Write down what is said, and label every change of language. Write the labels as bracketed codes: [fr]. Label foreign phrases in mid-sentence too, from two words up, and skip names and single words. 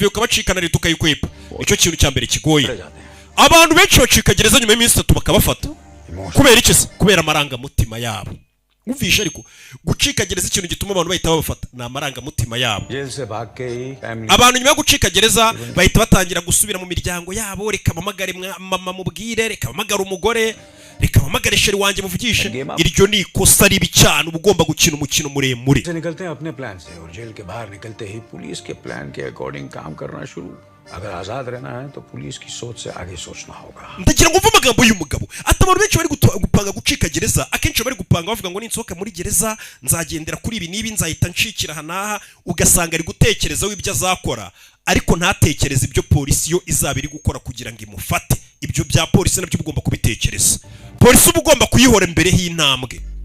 [rw] ukabacika na leta ukayikwepa nicyo kintu cya mbere kigoye abantu benshi bacika gereza nyuma y'iminsi 3 bakabafata kubera iki se kubera amarangamutima yabo umvisha ariko gucika gereza ikintu gituma abantu bahita babafata na amarangamutima yabo abantu nyuma yo gucika gereza bahita batangira gusubira mu miryango yabo reka bamagare mama mubwire reka bamagare umugore reka bamagare sheri wanjye muvugishe iryo ni ikosa ribi cyane ugomba gukina umukino muremure [hi] अगर आजाद रहना है तो पुलिस की सोच से आगे सोचना होगा [rw] ndagira ngo mvume amagambo y'umugabo atabantu benshi bari gupanga gucika gereza akenshi bari gupanga bavuga ngo ninsohoka muri gereza nzagendera kuri ibi nibi nzahita nshikira hanaha ugasanga ari gutekereza w'ibyo azakora ariko ntatekereza ibyo polisi yo izaba iri gukora kugira ngo imufate ibyo bya polisi nabyo ugomba kubitekereza polisi uba ugomba kuyihora imbere y'intambwe